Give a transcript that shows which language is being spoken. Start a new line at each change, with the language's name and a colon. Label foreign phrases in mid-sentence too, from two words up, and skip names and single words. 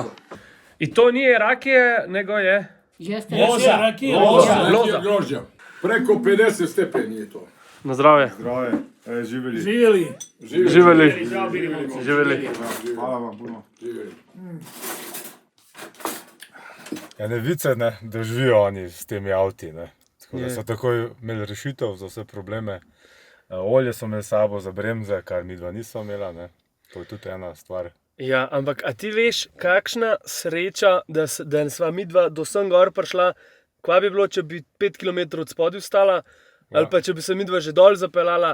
Serbian: I to nije rakije, nego je... Jeste. Loza grožđa. Preko 50 stepeni je to.
Slovenian: Na zdravje.
Serbian: Zdrave. Živjeli. Živjeli. Hvala vam puno. Ja, ne vice,
Slovenian: ne, da živijo oni s temi avti, ne. Tako da so takoj imeli rešitev za vse probleme. Olje so imeli sabo za bremze, kar midva niso imela, ne. To je tudi ena stvar. Ja, ampak a ti veš, kakšna sreča, da sva midva do sem gor prišla, kva bi bilo, če bi 5 km od spodaj vstala, ali pa če bi se midva že dol zapeljala.